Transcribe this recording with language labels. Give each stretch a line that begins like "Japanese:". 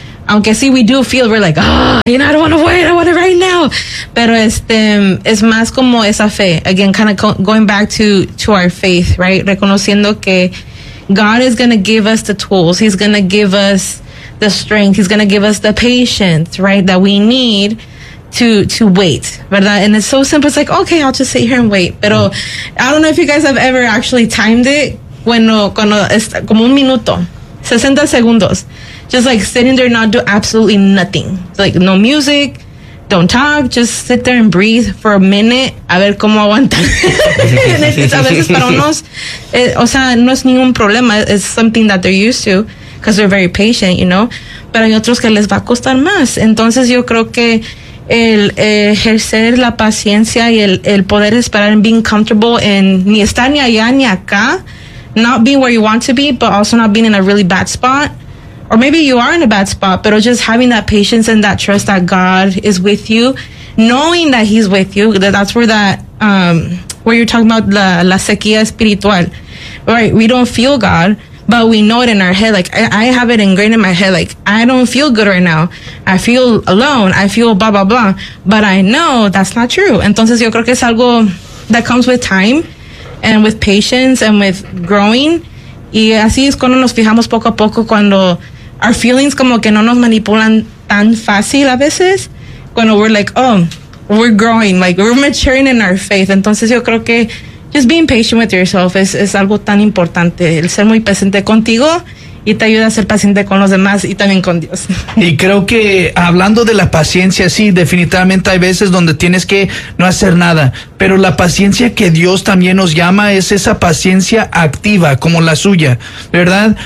Spanish: Aunque sí,
English: we do feel, we're like, ah, you know, I don't want to wait, I want it right now.
Spanish: Pero es más como esa fe.
English: Again, kind of going back to our faith, right?
Spanish: Reconociendo que
English: God is going to give us the tools. He's going to give us the strength. He's going to give us the patience, right? That we need to wait,
Spanish: ¿verdad?
English: And it's so simple. It's like, okay, I'll just sit here and wait. Pero I don't know if you guys have ever actually timed it.
Spanish: Bueno, cuando es como un minuto, 60 segundos.
English: Just like sitting there, not do absolutely nothing. Like no music, don't talk, just sit there and breathe for a minute,
Spanish: a ver cómo aguantan. A veces para unos, o sea, no es ningún problema.
English: It's something that they're used to because they're very patient, you know.
Spanish: Pero hay otros que les va a costar más. Entonces yo creo que ejercer la paciencia y el poder esperar
English: and being comfortable
Spanish: en ni estar ni allá ni acá,
English: not being where you want to be, but also not being in a really bad spot. Or maybe you are in a bad spot, but just having that patience and that trust that God is with you, knowing that he's with you, that's where where you're talking about
Spanish: la sequía espiritual,
English: right? We don't feel God, but we know it in our head. Like, I have it ingrained in my head. Like, I don't feel good right now. I feel alone. I feel blah, blah, blah. But I know that's not true.
Spanish: Entonces, yo creo que es algo
English: that comes with time and with patience and with growing.
Spanish: Y así es cuando nos fijamos poco a poco cuando
English: our feelings
Spanish: como que no nos manipulan tan fácil a veces.
English: Cuando we're like, oh, we're growing, like we're maturing in our faith.
Spanish: Entonces yo creo que
English: just being patient with yourself
Spanish: es algo tan importante. El ser muy paciente contigo y te ayuda a ser paciente con los demás y también con Dios. Y creo que hablando de la paciencia, sí, definitivamente hay veces donde tienes que no hacer nada. Pero la paciencia que Dios también nos llama es esa paciencia activa, como la suya, ¿verdad?